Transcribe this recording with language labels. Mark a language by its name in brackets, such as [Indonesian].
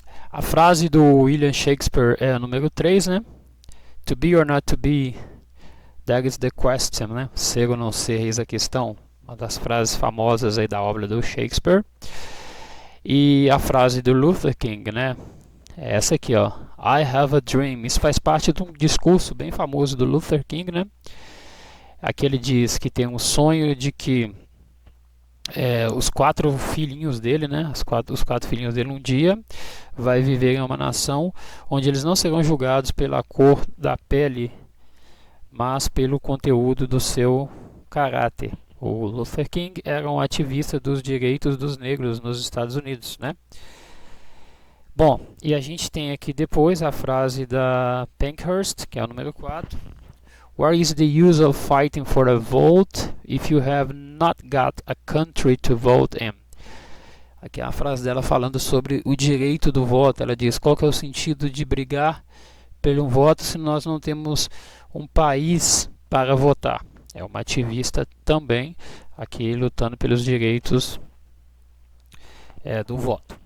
[Portuguese] A frase do William Shakespeare é a número 3, né? [English] To be or not to be, that is the question, né? [Portuguese] Ser ou não ser, eis a questão. Uma das frases famosas aí da obra do Shakespeare. E a frase do Luther King, né? É essa aqui, ó. [English] I have a dream. [Portuguese] Isso faz parte de um discurso bem famoso do Luther King, né? Aqui ele diz que tem um sonho de que os 4 filhinhos dele, né? Os quatro filhinhos dele um dia vai viver em uma nação onde eles não serão julgados pela cor da pele, mas pelo conteúdo do seu caráter. O Luther King era um ativista dos direitos dos negros nos Estados Unidos, né? Bom, e a gente tem aqui depois a frase da Pankhurst, que é o número 4. [English] What is the use of fighting for a vote if you have not got a country to vote in? [Portuguese] Aqui é a frase dela falando sobre o direito do voto. Ela diz, qual que é o sentido de brigar pelo voto se nós não temos um país para votar? É uma ativista também, aqui lutando pelos direitos do voto.